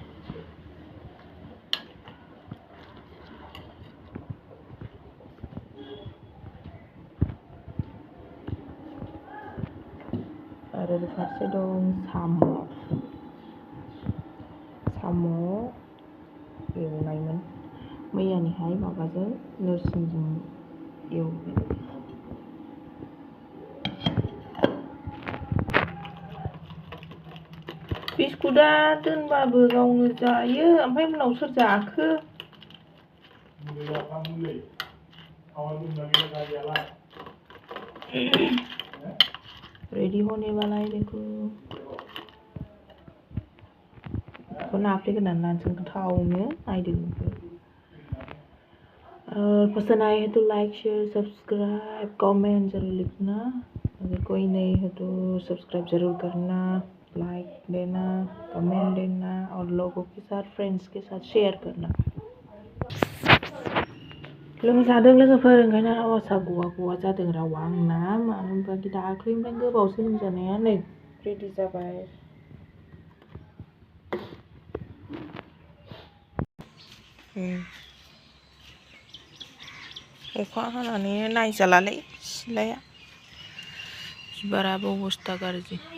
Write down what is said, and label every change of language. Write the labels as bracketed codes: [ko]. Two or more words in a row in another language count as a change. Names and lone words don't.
[brx] आरो फारसे दं साम' एवनायमोन मैयानिहाय, माबाजों नोरसिंजों एवबाय। बिस्कुटआ दोनबाबो गावनो जायो, ओमफ्राय उनाव सोर जाखो? [hi] रेडी होने वाला है देखो। [brx] इसको नाफ्लेग्रोनानै लानोसै थावनो। नायदो। [hi] पसंद आए है तो लाइक शेयर सब्सक्राइब कमेंट जरूर लिखना। अगर कोई नहीं है तो सब्सक्राइब जरूर करना, लाइक देना, कमेंट देना और लोगों के साथ, फ्रेंड्स के साथ शेयर करना। [brx] लोमजादों लोगोफोर, ओंखायनो आवाजआ गवा जादों रावा आंना। मानो होनबा दाख्लैनिफ्राय गोबावसो लोमजानाया नै रेडि जाबाय। अखा हानानै नायजालालै सिलाया, बिबाराबो अबस्था गाज्रि।